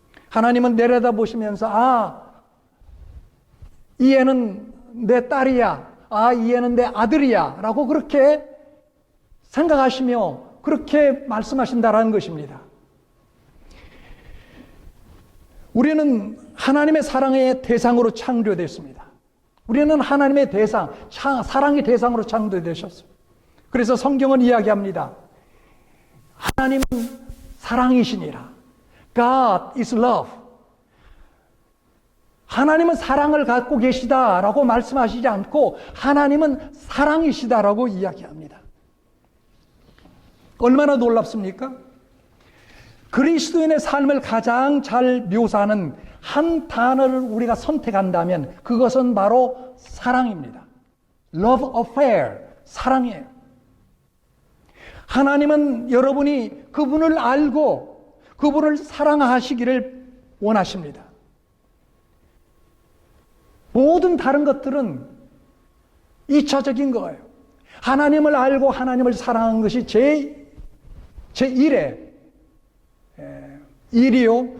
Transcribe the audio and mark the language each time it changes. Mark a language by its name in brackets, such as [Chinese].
[Korean] 하나님은 내려다보시면서 이 애는 내 딸이야, 이 애는 내 아들이야 라고 그렇게 생각하시며 그렇게 말씀하신다라는 것입니다. 우리는 하나님의 사랑의 대상으로 창조됐습니다. 우리는 하나님의 대상, 사랑의 대상으로 창조되셨습니다. 그래서 성경은 이야기합니다. 하나님은 사랑이시니라. [English] God is love. [Korean] 하나님은 사랑을 갖고 계시다라고 말씀하시지 않고 하나님은 사랑이시다라고 이야기합니다. 얼마나 놀랍습니까? 그리스도인의 삶을 가장 잘 묘사하는 한 단어를 우리가 선택한다면 그것은 바로 사랑입니다. [English] Love affair, [Korean] 사랑이에요. 하나님은 여러분이 그분을 알고 그분을 사랑하시기를 원하십니다. 모든 다른 것들은 2차적인 거예요. 하나님을 알고 하나님을 사랑하는 것이 제1의 일이요.